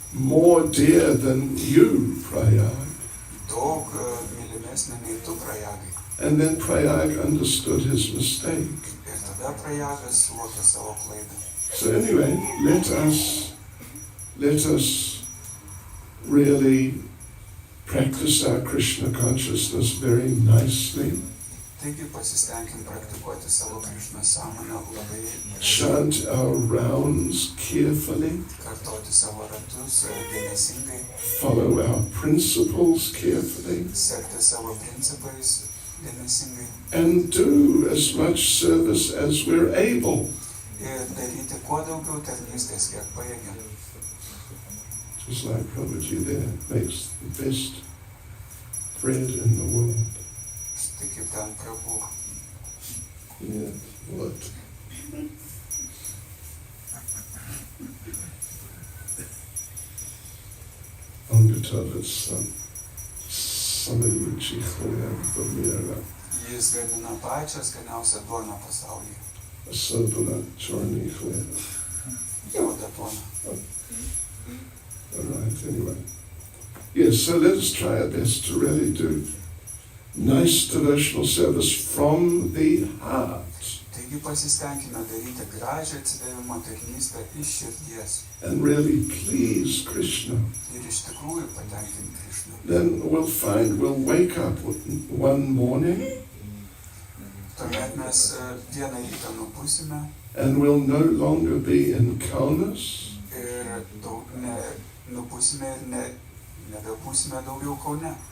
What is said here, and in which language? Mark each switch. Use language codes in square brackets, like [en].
[en] more dear than you, Prayag. [lt] daug mylimesnė nei tu, Prajagai. [en] And then Prayag understood his mistake. [lt] Ir tada Prajagas suvokė savo klaidą. [en] So anyway, let us really practice our Krishna consciousness very nicely. [lt] Taigi pasistengim praktikuoti savo Krishna sąmonę labai [en] Chant our rounds carefully. [lt] kartoti savo ratus dėmesingai, [en] Follow our principles carefully. [lt] sekti savo principais dėmesingai [en] And do as much service as we're able. [lt] ir daryti kuo daugiau tarnystės, kiek pajėgiam. [en] Just like Prabhuji there makes the best bread in the world. [lt] Štai kaip ten Prabhu. [en] Yeah, what? On gotować samym cichlem pomiera. [lt] Jis gamina pačią skaniausią duoną pasaulyje. [ru] Особенно черный хлеб. [lt] Juoda duona. [en] All right, anyway. Yes, so let us try our best to really do nice devotional service from the heart. [lt] Taigi pasistengime daryti gražią atsidavimo tarnystę iš širdies [en] And really please Krishna. [lt] ir iš tikrųjų patenkinti Krishną. [en] Then we'll wake up one morning [lt] Tuomet mes vieną rytą nubusime [en] and we'll no longer be in Kaunas, [lt] ir nubusime ir nebebūsime daugiau Kaune.